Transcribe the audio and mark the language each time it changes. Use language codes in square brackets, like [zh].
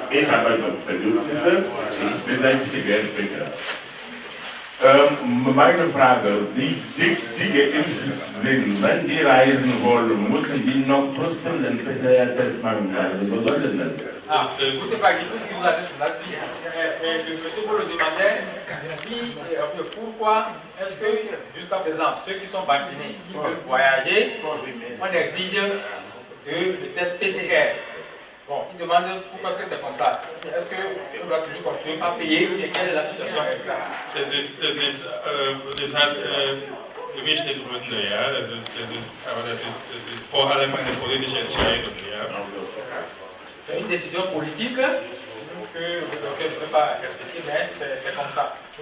[de] Ich habe noch Bedürfnisse, ich bin ein Zivilsprecher. Meine Frage, die geimpft sind, wenn die reisen wollen, müssen die noch trotzdem den PCR-Test machen? Also, wo soll denn das? [fr] Ah, écoutez, pas du tout ce que vous avez sur la liste. Le monsieur vous le demandait si, pourquoi est-ce que jusqu'à présent, ceux qui sont vaccinés, s'ils veulent voyager, on exige le test PCR. Bon, il demande pourquoi est-ce que c'est comme ça. Est-ce qu'on doit toujours continuer par payer ou quelle est la situation exacte? [de] Das hat gemischte Gründe, ja. Aber das ist vor allem eine politische Entscheidung, ja. [fr] C'est une décision politique que le docteur ne peut pas respecter, mais c'est comme ça.